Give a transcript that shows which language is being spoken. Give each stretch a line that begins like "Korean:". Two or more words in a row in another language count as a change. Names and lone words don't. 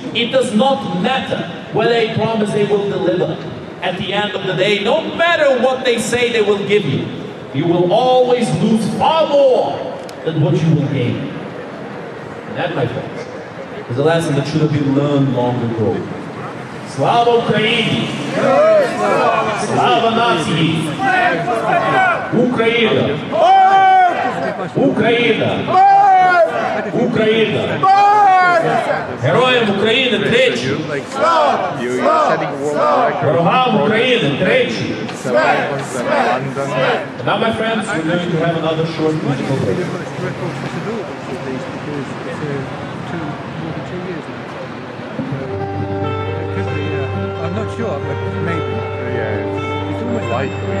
English: It does not matter whether they promise they will deliver. At the end of the day, no matter what they say they will give you, you will always lose far more than what you will gain. And that, my friends, is a lesson that should have been learned long ago.
Ukrainian: Слава Україні! Слава нації! Україна! Україна! Україна! Героям України тричі! Ворогам України тричі!
English: Now, my friends, we're going to have another short musical break. I'm not sure, but maybe. Yeah, it's almost likely, right?